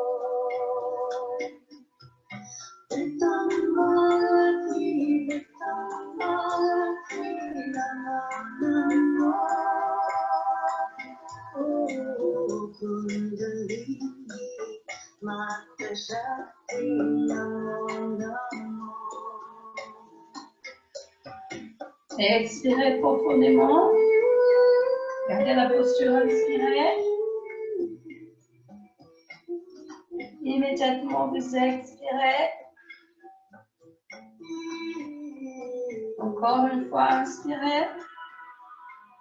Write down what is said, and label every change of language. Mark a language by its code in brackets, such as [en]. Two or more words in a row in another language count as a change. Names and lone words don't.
[sa] Ritambalati, Namo Namo. Kundalini, Mata Shakti, Namo Namo. [fr] Et expirez profondément. Gardez la posture inspirée. Immédiatement, vous expirez. Encore une fois, inspirez.